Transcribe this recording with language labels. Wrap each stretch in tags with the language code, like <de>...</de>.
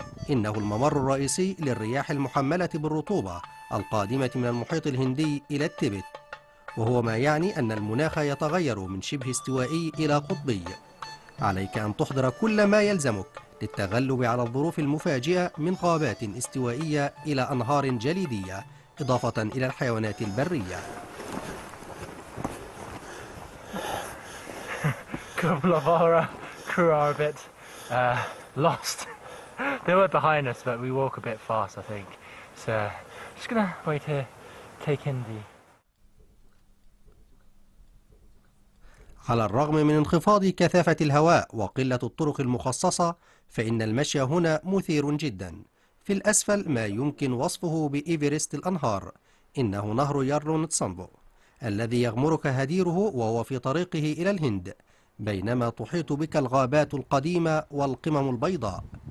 <ar>إنه الممر الرئيسي للرياح المحملة بالرطوبة القادمة من المحيط الهندي إلى التبت، وهو ما يعني أن المناخ يتغير من شبه استوائي إلى قطبي. عليك أن تحضر كل ما يلزمك للتغلب على الظروف المفاجئة من غابات استوائية إلى أنهار جليدية، إضافة إلى الحيوانات البرية.</ar> <en>Couple of our crew are a bit lost. They were behind us, but we walk a bit fast, I think. So just gonna wait here, take in the.</en> <ar>على الرغم من انخفاض كثافة الهواء وقلة الطرق المخصصة، فإن المشي هنا مثير جدا. في الأسفل ما يمكن وصفه بإيفرست الأنهار، إنه نهر يارلونتسامبو الذي يغمرك هديره وهو في طريقه إلى الهند، بينما تحيط بك الغابات القديمة والقمم البيضاء.</ar>